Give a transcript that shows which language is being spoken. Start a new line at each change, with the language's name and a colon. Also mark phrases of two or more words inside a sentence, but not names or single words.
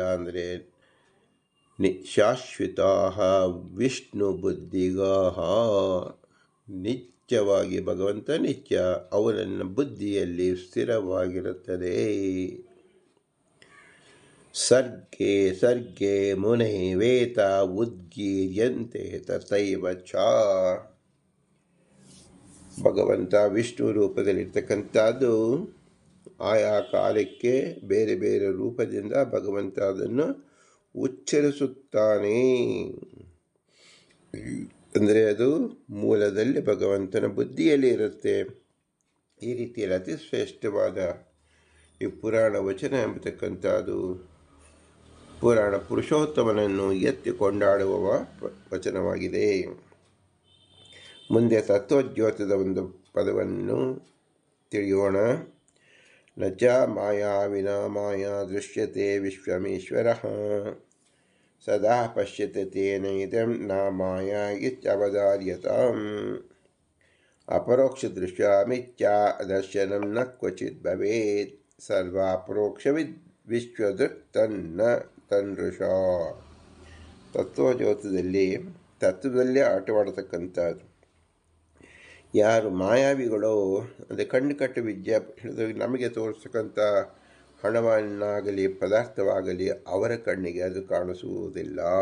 Kannada: ಅಂದರೆ
Sanskrit: ಶಾಶ್ವತಾ ವಿಷ್ಣು ಬುದ್ಧಿಗಾಹ,
Kannada: ನಿತ್ಯವಾಗಿ ಭಗವಂತ ನಿತ್ಯ, ಅವನ ಬುದ್ಧಿಯಲ್ಲಿ ಸ್ಥಿರವಾಗಿರುತ್ತದೆ.
Sanskrit: ಸರ್ಗೇ ಸರ್ಗೇ ಮುನೈವೇತ ಉದ್ಗೀರ್ಯಂತೆ ತಥೈವ ಚ.
Kannada: ಭಗವಂತ ವಿಷ್ಣು ರೂಪದಲ್ಲಿರ್ತಕ್ಕಂಥದ್ದು ಆಯಾ ಕಾಲಕ್ಕೆ ಬೇರೆ ಬೇರೆ ರೂಪದಿಂದ ಭಗವಂತ ಅದನ್ನು ಉಚ್ಚರಿಸುತ್ತಾನೆ. ಅಂದರೆ ಅದು ಮೂಲದಲ್ಲಿ ಭಗವಂತನ ಬುದ್ಧಿಯಲ್ಲಿ ಇರುತ್ತೆ. ಈ ರೀತಿಯಲ್ಲಿ ಅತಿ ಶ್ರೇಷ್ಠವಾದ ಈ ಪುರಾಣ ವಚನ ಎಂಬತಕ್ಕಂಥದ್ದು ಪುರಾಣ ಪುರುಷೋತ್ತಮನನ್ನು ಎತ್ತಿ ಕೊಂಡಾಡುವ ವಚನವಾಗಿದೆ. ಮುಂದೆ ತತ್ವಜ್ಯೋತದ ಒಂದು ಪದವನ್ನು ತಿಳಿಯೋಣ.
Sanskrit: ನ ಚ ಮಾಯಾ ವಿನಾ ಮಾಯಾ ದೃಶ್ಯತೆ ವಿಶ್ವಮೇಶ್ವರಃ ಸದಾ ಪಶ್ಯತೆ ತೇನೈದಂ ನ ಮಾಯಾ ಇತ್ಯವಧಾರ್ಯತಾಂ ಅಪರೋಕ್ಷದೃಶ್ಯ ಮಿಥ್ಯಾ ದರ್ಶನಂ ನ ಕ್ವಚಿತ್ ಭವೇತ್ ಸರ್ವಾಪರೋಕ್ಷವಿದ್ ವಿಶ್ವದೃಕ್ ತನ್ನ ತನ್ಋಷ.
Kannada: ತತ್ವದಲ್ಲಿ ಆಟವಾಡತಕ್ಕಂಥದ್ದು. ಯಾರು ಮಾಯಾವಿಗಳೋ, ಅಂದರೆ ಕಣ್ಣು ಕಟ್ಟು ವಿದ್ಯೆ ಹಿಡಿದು ನಮಗೆ ತೋರಿಸ್ತಕ್ಕಂಥ ಹಣವನ್ನಾಗಲಿ ಪದಾರ್ಥವಾಗಲಿ ಅವರ ಕಣ್ಣಿಗೆ ಅದು ಕಾಣಿಸುವುದಿಲ್ಲ.